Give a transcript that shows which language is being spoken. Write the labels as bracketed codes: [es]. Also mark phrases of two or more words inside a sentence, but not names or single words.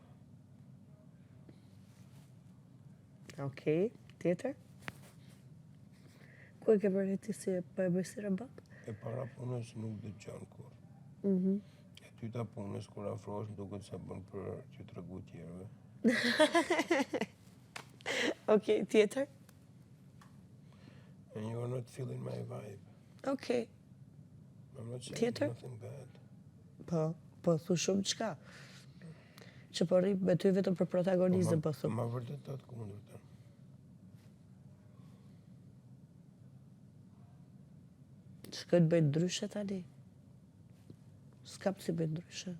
[sq] Okej, tjetër? Ku e ke bërë ti si po e bëj si robot? e para punës nuk dëgjon kur. E dyta punës kur afrohesh më duket se bën për t'ju tregu tjerëve. Okej, tjetër? [en] And you are not feeling my vibe. [sq] Okej. [en] I'm not saying [sq] Tjetër? [en] nothing bad. [sq] Po thu shumë çka. Që po rri me ty vetëm për protagonizëm, po thu. Ma vërtet të kundërtën. Shkoj të bëjt ndryshe tani. S'kam si bëjt ndryshe.